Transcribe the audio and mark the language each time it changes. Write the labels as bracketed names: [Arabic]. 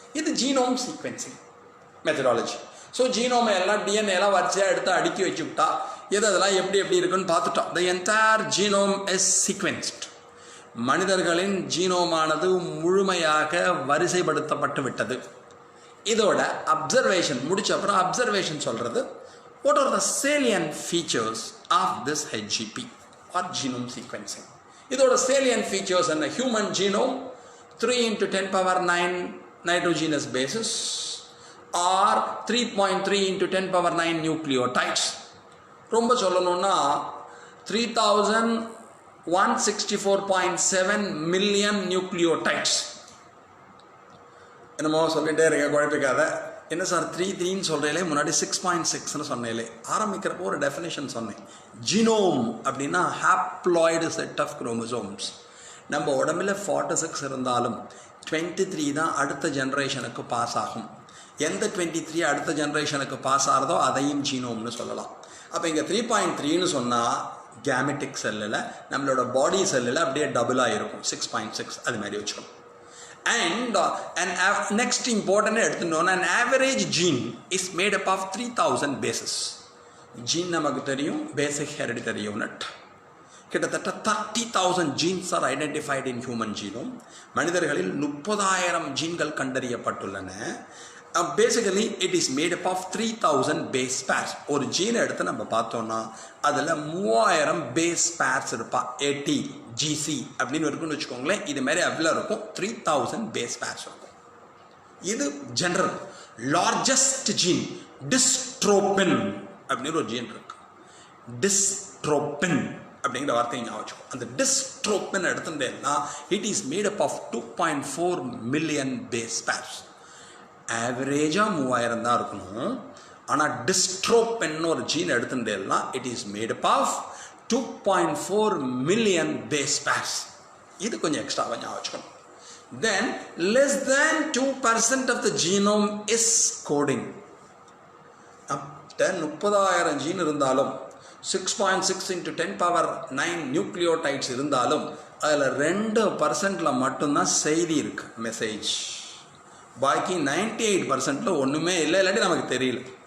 [Tamil] இது genome sequencing methodology. So ஜீனோமை எல்லாம் DNA எல்லாம் வரிசையாக எடுத்து அடுக்கி வச்சு விட்டா எது அதெல்லாம் எப்படி எப்படி இருக்குன்னு பார்த்துட்டோம். [English] The entire genome is sequenced. [Tamil] மனிதர்களின் ஜீனோமானது முழுமையாக வரிசைப்படுத்தப்பட்டு விட்டது. இதோட அப்சர்வேஷன் முடிச்ச அப்புறம் அப்சர்வேஷன் சொல்கிறது [English] what are the salient features of this HGP or genome sequencing. [Tamil] இதோட salient features என்ன? [English] human genome 3 into 10 power 9 nitrogenous bases or 3.3 into 10 power 9 nucleotides. [Tamil] ரொம்ப சொல்லணும்னா 3164.7 million nucleotides. என்னமோ சொல்லிகிட்டே இருக்க, குழப்பிக்காத. என்ன சார் 3 சொல்கிறீங்களே, முன்னாடி 6.6ன்னு சொன்னேலே. ஆரம்பிக்கிறப்போ ஒரு டெஃபினேஷன் சொன்னேன். ஜினோம் அப்படின்னா [English] Haploid set of chromosomes. [Tamil] நம்ம உடம்புல 46 இருந்தாலும் 23 தான் அடுத்த ஜென்ரேஷனுக்கு பாஸ் ஆகும். எந்த 23 அடுத்த ஜென்ரேஷனுக்கு பாஸ் ஆகிறதோ அதையும் ஜீனோம்னு சொல்லலாம். அப்போ இங்கே 3.3ன்னு சொன்னால் கேமெட்டிக் செல்லில் நம்மளோட பாடி செல்லில் அப்படியே டபுளாக இருக்கும், 6.6 அது மாதிரி வச்சுக்கணும். [English] And next important எடுத்துட்டோம்னா an average gene is made up of 3000 bases. Gene [Tamil] நமக்கு தெரியும், [English] basic hereditary unit. கிட்டத்தட்ட 30,000 genes are identified in human genome. [Tamil] மனிதர்களில் 30,000 ஜீன்கள் கண்டறியப்பட்டுள்ளன. [English] Basically it is made up of 3000 base pairs. [Tamil] ஒரு ஜீனை எடுத்து நம்ம பார்த்தோம்னா அதில் 3000 பேஸ் பேர்ஸ் இருப்பா. AT GC அப்படின்னு இருக்குன்னு வச்சுக்கோங்களேன். இது மாதிரி அவ்வளோ இருக்கும். 3000 பேஸ் பேர்ஸ் இருக்கும். இது ஜெனரல். லார்ஜஸ்ட் ஜீன் டிஸ்ட்ரோபின் அப்படின்னு ஒரு ஜீன் இருக்கு. டிஸ்ட்ரோபின் அப்படிங்கிற வார்த்தையை ஞாபகம் வச்சுக்கோ. அந்த டிஸ்ட்ரோபின் எடுத்துட்டேன்னா [English] It is made up of 2.4 million base pairs. [Tamil] ஆவரேஜாக 3000 தான் இருக்கணும். ஆனால் டிஸ்ட்ரோபின் ஒரு gene எடுத்துட்டேன்னா [English] It is made up of 2.4 million base pairs. [Tamil] இது கொஞ்சம் எக்ஸ்ட்ராவாக ஞாபகம் வச்சுக்கணும். [English] Then less than 2% of the genome is coding. [Tamil] 30,000 gene இருந்தாலும் 6.6 into 10 power 9 நியூக்ளியோடைட்ஸ் இருந்தாலும் அதில் 2% மட்டும்தான் செய்தி இருக்கு, மெசேஜ். பாக்கி 98% ஒன்றுமே இல்லை, இல்லாட்டி நமக்கு தெரியல.